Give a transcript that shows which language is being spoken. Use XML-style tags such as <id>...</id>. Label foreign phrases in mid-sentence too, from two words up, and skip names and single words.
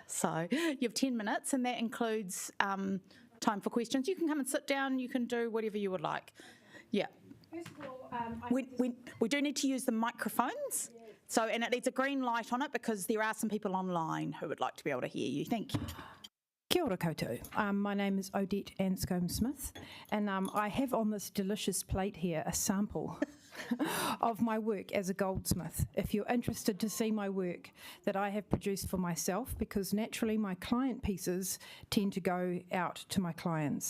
<en>So you have 10 minutes, and that includes time for questions. You can come and sit down. You can do whatever you would like. Yeah. First of all, we do need to use the microphones. So, and it needs a green light on it because there are some people online who would like to be able to hear you. Thank you.</en> <mi>Kia ora koutou.</mi> <en>My name is Odette Anscombe-Smith, and I have on this delicious plate here a sample of my work as a goldsmith. If you're interested to see my work that I have produced for myself, because naturally my client pieces tend to go out to my clients.</en>